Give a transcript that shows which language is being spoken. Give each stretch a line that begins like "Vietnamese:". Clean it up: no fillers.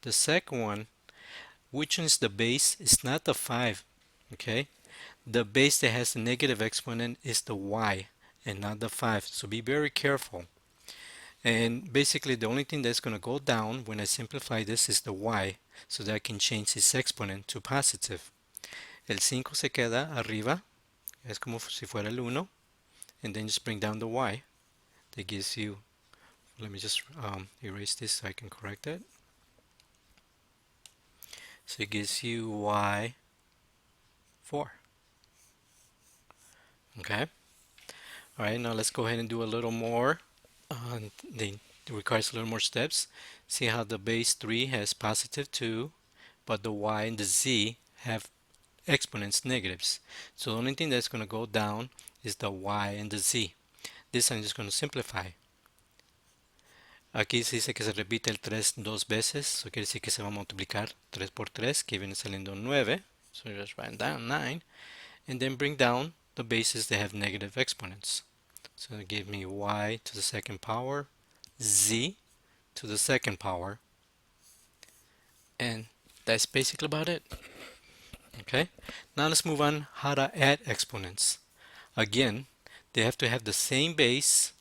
English: The second one, which one is the base? It's not the 5, okay? The base that has the negative exponent is the y and not the 5, so be very careful. And basically the only thing that's going to go down when I simplify this is the y, so that I can change this exponent to positive.
Spanish: El 5 se queda arriba, es como si fuera el 1,
English: and then just bring down the y. That gives you, let me just erase this so I can correct it. So it gives you y 4. Okay. Alright, now let's go ahead and do a little more. It requires a little more steps. See how the base 3 has positive 2, but the y and the z have exponents negatives. So the only thing that's going to go down is the y and the z. This I'm just going to simplify.
Spanish: Aquí se dice que se repite el 3 dos veces, eso quiere decir que se va a multiplicar 3 por 3, que viene saliendo 9.
English: So just write down 9, and then bring down the bases that have negative exponents. So give me y to the second power, z to the second power, and that's basically about it. Okay, now let's move on how to add exponents. Again, they have to have the same base.